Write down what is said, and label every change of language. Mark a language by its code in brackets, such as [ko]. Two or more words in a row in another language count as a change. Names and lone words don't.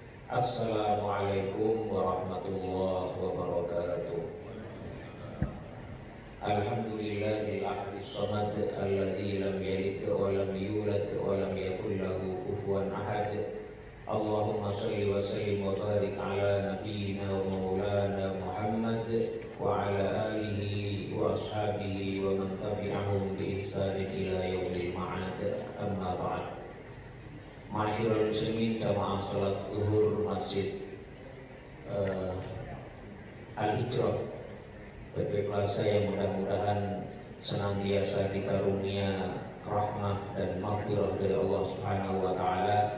[ar] السلام عليكم ورحمة الله وبركاته. الحمد لله الأحد الصمد الذي لم يلد ولم يولد ولم يكن له كفوا أحد. اللهم صل وسلم وبارك على نبينا ومولانا محمد وعلى آله وأصحابه ومن تبعهم بإحسان إلى يوم المعاد. أما بعد. معشر المسلمين [id] jamaah salat zuhur Masjid Al-Hijrah, berkelas yang mudah-mudahan senantiasa dikarunia rahmah dan maghfirah dari Allah [ar] سبحانه وتعالى.